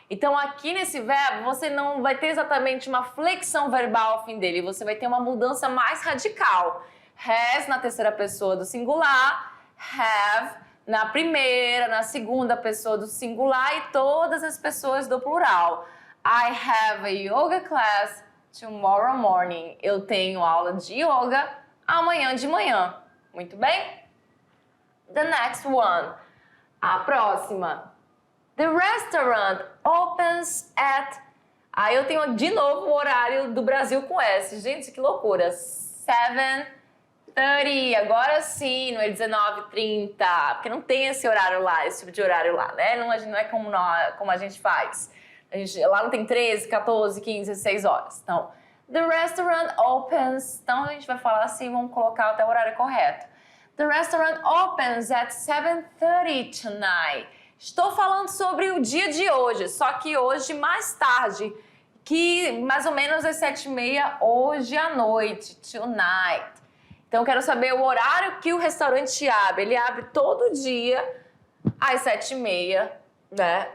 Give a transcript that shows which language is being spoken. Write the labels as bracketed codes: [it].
[pt] Então, aqui nesse verbo, você não vai ter exatamente uma flexão verbal ao fim dele, você vai ter uma mudança mais radical. Has na terceira pessoa do singular, have na primeira, na segunda pessoa do singular e todas as pessoas do plural. [en] I have a yoga class tomorrow morning. [pt] Eu tenho aula de yoga amanhã de manhã. Muito bem? [en] The next one. [pt] A próxima. [en] The restaurant opens at... [pt] Aí eu tenho de novo o horário do Brasil com S. Gente, que loucura. 7:30. Agora sim, não é 19:30. Porque não tem esse horário lá, esse tipo de horário lá, né? Não é como a gente faz. Lá não tem 13, 14, 15, 16 horas. Então, [en] the restaurant opens... [pt] Então, a gente vai falar assim, vamos colocar até o horário correto. [en] The restaurant opens at 7:30 tonight. [pt] Estou falando sobre o dia de hoje, só que hoje mais tarde, que mais ou menos às 7:30 hoje à noite, tonight. Então, eu quero saber o horário que o restaurante abre. Ele abre todo dia às 7:30, né?